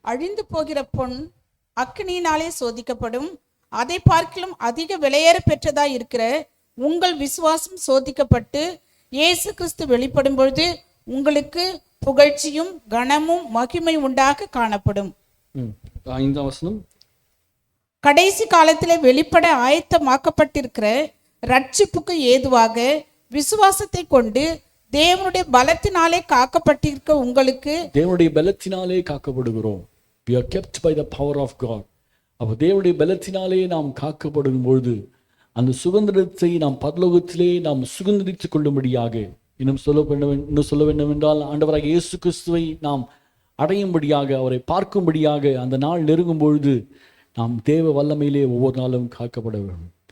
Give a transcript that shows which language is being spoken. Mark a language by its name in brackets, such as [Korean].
[Tamil] அழிந்து போகிற பொன் அக்கினியினாலே சோதிக்கப்படும், அதை பார்க்கிலும் அதிக விலையேற பெற்றதாய் இருக்கிற உங்கள் விசுவாசம் சோதிக்கப்பட்டு இயேசு கிறிஸ்து வெளிப்படும் பொழுது உங்களுக்கு புகழ்ச்சியும் கனமும் மகிமை உண்டாக காணப்படும். 5ஆம் வசனம். கடைசி காலத்திலே வெளிப்பட ஆயத்தமாக்கப்பட்டிருக்கிற ரட்சிப்புக்கு ஏதுவாக விசுவாசத்தை கொண்டு தேவனுடைய பலத்தினாலே காக்கப்பட்டிருக்க உங்களுக்கு, தேவனுடைய பலத்தினாலே காக்கப்படுகிறோம். [English] We are kept by the power of God. [Tamil] அப்போ தேவனுடைய பலத்தினாலே நாம் காக்கப்படும் பொழுது அந்த சுதந்திரத்தை நாம் பரலோகத்திலே நாம் சுதந்திரித்துக் கொள்ளும்படியாக, இன்னும் சொல்ல வேண்டும் என்றால் ஆண்டவராக இயேசு கிறிஸ்துவை நாம் அடையும்படியாக, அவரை பார்க்கும்படியாக அந்த நாள் நெருங்கும் பொழுது நாம் தேவ வல்லமையிலே ஒவ்வொரு நாளும் காக்கப்பட வேண்டும்.